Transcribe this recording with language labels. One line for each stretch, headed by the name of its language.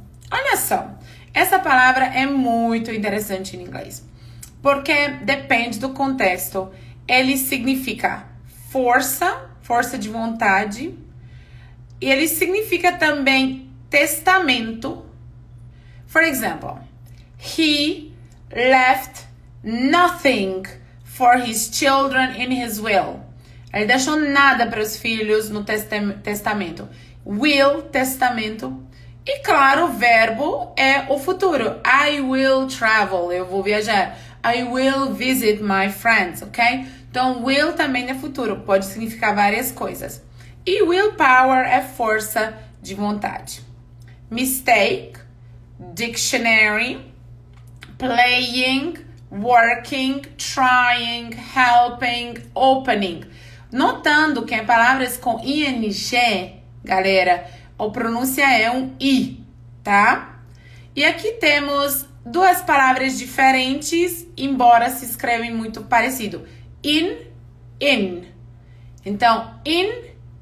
Portuguese: Olha só. Essa palavra é muito interessante em inglês. Porque depende do contexto. Ele significa força de vontade. E ele significa também testamento.
English: For example, he left nothing for his children in his will.
Portuguese: Ele deixou nada para os filhos no testamento. Will, testamento. E claro, o verbo é o futuro.
English: I will travel.
Portuguese: Eu vou viajar.
English: I will visit my friends, ok?
Portuguese: Então, will também é futuro. Pode significar várias coisas. E willpower é força de vontade.
English: Mistake, dictionary, playing, working, trying, helping, opening.
Portuguese: Notando que em palavras com ing, galera, a pronúncia é um I, tá? E aqui temos duas palavras diferentes, embora se escrevem muito parecido. In. Então, in.